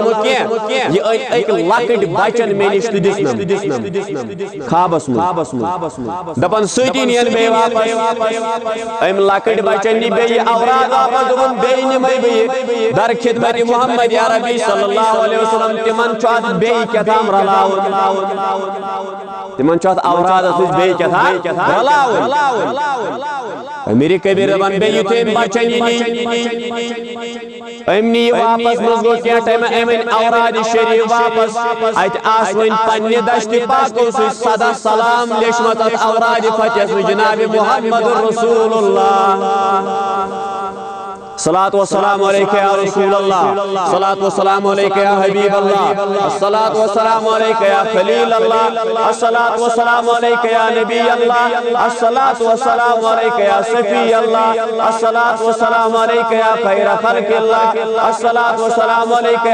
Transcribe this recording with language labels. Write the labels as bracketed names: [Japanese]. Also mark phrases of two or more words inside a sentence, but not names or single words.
[Kashmiri] وسلم کینٛہہ یہِ أنۍ أکۍ لۄکٕٹۍ بچن مےٚ نِش تہٕ دِژنم خوابس منٛز دپان سۭتی نِین بیٚیہِ واپس أمۍ لۄکٕٹۍ بچن نی بیٚیہِ اوراد واپس دوٚپُن بیٚیہِ نِمے بہٕ در خدمت محمد عربی [Arabic] صلی اللہ علیہ وسلم [Kashmiri] تِمن چھُ اتھ بیٚیہِ کیٛاہتام رلاوُن تِمن چھُ اتھ اورادس منٛز بیٚیہِ کیٛاہتام رلاوُن امیر کبیر دپان بیٚیہِ یُتھُے أمۍ بچن یہِ أمۍ نی واپس منٛز گوٚو کینٛہہ ٹایمہ أمۍ أنۍ اوراد شریٖف واپس اتہِ آسہٕ وۄنۍ پننہِ دشتہِ پاکو سۭتۍ سدا سلام لیچھمژ اتھ اوراد فتحس منٛز جناب محمد رسول اللہ [Arabic] صلاۃ والسلام علیکہ یا رسول اللہ صلاۃ والسلام علیکہ یا حبیب اللہ الصلاۃ والسلام علیکہ یا خلیل اللہ الصلاۃ والسلام علیکہ یا نبی اللہ الصلاۃ والسلام علیکہ یا صفی اللہ الصلاۃ والسلام علیکہ یا خیر خلق اللہ الصلاۃ والسلام علیکہ